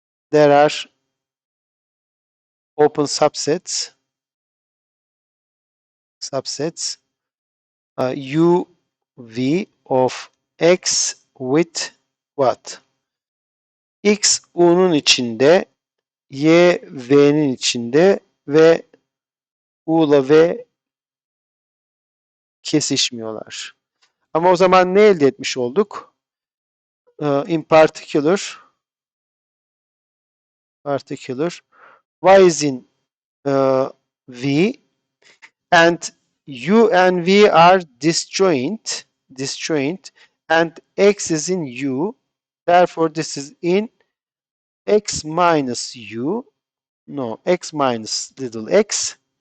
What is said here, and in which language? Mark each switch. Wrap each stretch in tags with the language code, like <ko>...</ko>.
<en>there are open subsets u v of x with what?</en> <tr>X u'nun içinde, y v'nin içinde ve u'la v kesişmiyorlar. Ama o zaman ne elde etmiş olduk?</tr> <en>In particular y is in v and u and v are disjoint and x is in u, therefore this is in x minus u, no, x minus little x.</en>